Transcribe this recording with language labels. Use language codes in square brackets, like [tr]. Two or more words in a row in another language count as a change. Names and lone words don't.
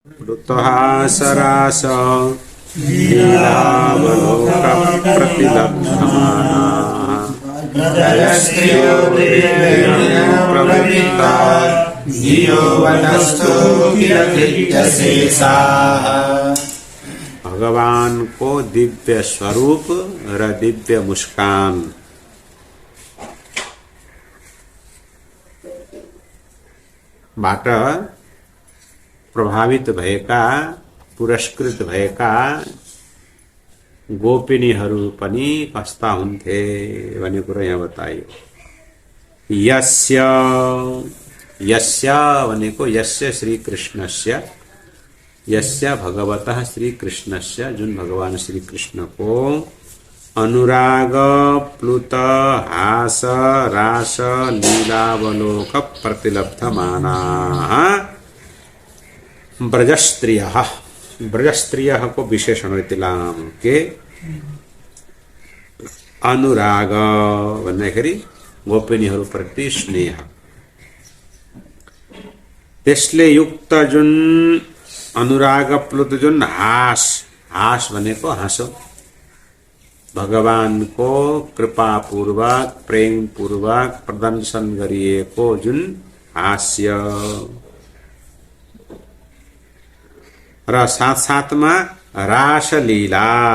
[sa] प्लुतहासरास लीलावलोकप्रतिलब्धमानाः प्रवृत्ता धियो वनस्थो किलकृत्यशेषाः। [hi] भगवान को दिव्य स्वरूप और दिव्य मुस्कान [ne] बाट प्रभावित भएका पुरस्कृत भएका गोपिनीहरू पनि कस्ता हुन्थे भन्ने कुरा यहाँ बताइयो। [sa] यस्य भनेको यस्य श्री कृष्णस्य, यस्य भगवतः श्री कृष्णस्य, [ne] जुन भगवान श्री कृष्ण को अनुराग [sa] प्लुत हास रास लीलावलोक प्रतिलब्धमानाः ब्रजस्त्रियः, [ne] ब्रजस्त्रियः को विशेषण तिलाम के अनुराग भन्दाखेरि गोपिनीहरू प्रति स्नेह, त्यसले युक्त जुन अनुराग प्लुत जुन हास, हास भनेको हाँसो, भगवान को कृपा पूर्वक प्रेम पूर्वक प्रदर्शन गरिएको जुन हास्य र साथ साथमा रासलीला,